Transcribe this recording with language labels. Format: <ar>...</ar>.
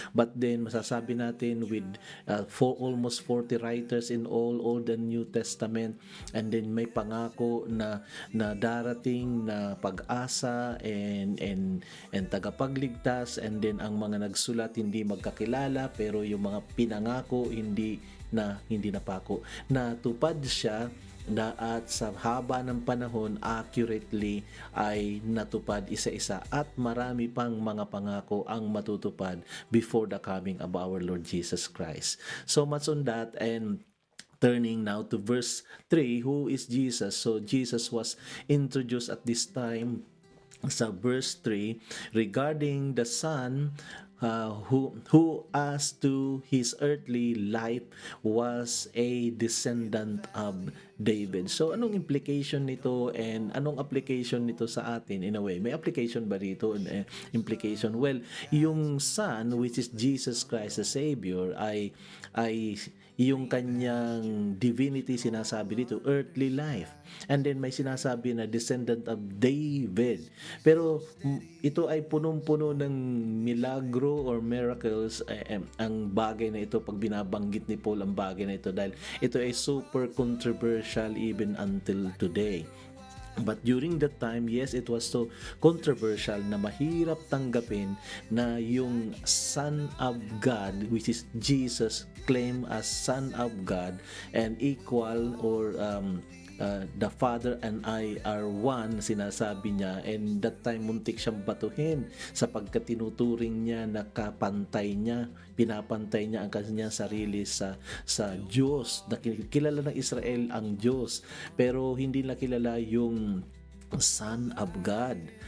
<en>But then</en> <tl>masasabi natin</tl> <en>with almost 40 writers in all Old and New Testament, and then</en> <tl>may pangako na darating na pag-asa and tagapagligtas, and then ang mga nagsulat hindi magkakilala, pero yung mga pinangako hindi napako. Natupad siya at sa haba ng panahon accurately ay natupad isa-isa, at marami pang mga pangako ang matutupad</tl> <en>before the coming of our Lord Jesus Christ. So much on that. And turning now to verse 3, who is Jesus? So Jesus was introduced at this time</en> <tl>sa verse 3</tl> <en>regarding the Son who as to his earthly life was a descendant of David.</en> <tl>So anong implication nito and anong application nito sa atin?</tl> <en>In a way,</en> <tl>may application ba dito?</tl> <en>Implication? Well, yung Son, which is Jesus Christ the Savior, ay</en> <tl>yung kanyang divinity, sinasabi dito, earthly life.</tl> <en>And then</en> <tl>may sinasabi na</tl> <en>descendant of David.</en> <tl>Pero ito ay punong-puno ng milagro</tl> <en>or miracles.</en> <tl>Ang bagay na ito, pag binabanggit ni Paul ang bagay na ito, dahil ito ay</tl> <en>super controversial even until today. But during that time, yes, it was so controversial</en> <tl>na mahirap tanggapin na yung</tl> <en>Son of God, which is Jesus, claimed as Son of God and equal or the Father and I are one,</en> <tl>sinasabi niya. And that time, muntik siyang batuhin sapagkat tinuturing niya na kapantay niya, pinapantay niya ang kanyang sarili sa Diyos. Kilala ng Israel ang Diyos, pero hindi na kilala yung Son of God.</tl>